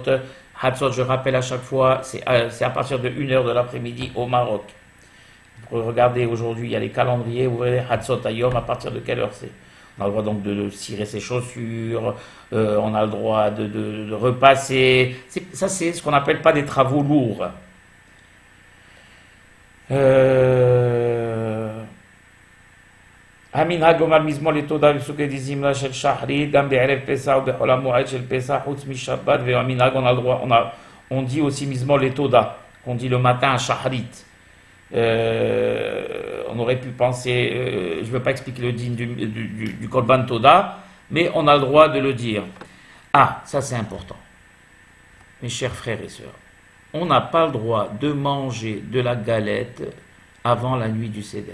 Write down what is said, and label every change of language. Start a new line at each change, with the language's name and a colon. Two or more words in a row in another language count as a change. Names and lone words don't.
French: Hatzot, je rappelle à chaque fois, c'est à partir de 1h de l'après-midi au Maroc. Vous regardez aujourd'hui, il y a les calendriers, vous verrez
Hebrew: חצות היום,
French: à partir de quelle heure c'est. On a le droit donc de cirer ses chaussures, on a le droit de repasser. Ça, c'est ce qu'on n'appelle pas des travaux lourds.
Hebrew: המנהג לומר מזמור לתודה בפסוקי דזמרה של שחרית, גם בערב פסח ובחול המועד של פסח, חוץ משבת, והמנהג,
French: on dit aussi
Hebrew: מזמור לתודה,
French: qu'on dit le matin à Shahrit. On aurait pu penser, je ne veux pas expliquer le din du
Hebrew: קרבן תודה,
French: mais on a le droit de le dire. Ah, ça c'est important. Mes chers frères et sœurs, on n'a pas le droit de manger de la galette avant la nuit du Seder.